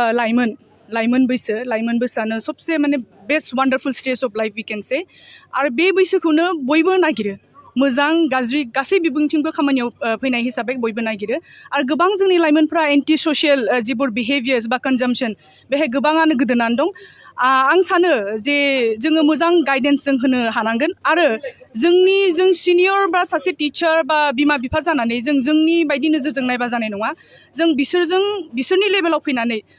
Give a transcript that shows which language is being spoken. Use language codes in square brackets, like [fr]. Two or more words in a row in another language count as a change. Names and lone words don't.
[brx] लाइमोन बैसोआनो सबसे माने [en] best wonderful stage of life we can say [brx] आरो बे बैसोखौनो बयबो नागिरो मोजां गाज्रि गासै बिबुंथिंबो खामानियाव फैनाय हिसाबै बयबो नागिरो आरो गोबां जोंनि लाइमोनफ्रा [en] anti social [brx] जिबोर बिहेभियार्स बा कनजाम्पसन बेहाय गोबाङानो गोदोनानै दं आं सानो जे जोङो मोजां गाइडेन्स जों होनो हानांगोन आरो जों सिनियर बा सासे टिचार बा बिमा बिफा जानानै जोंनि बायदि नोजोरजों नायबा जानाय नङा जों बिसोरनि लेभेलाव फैनानै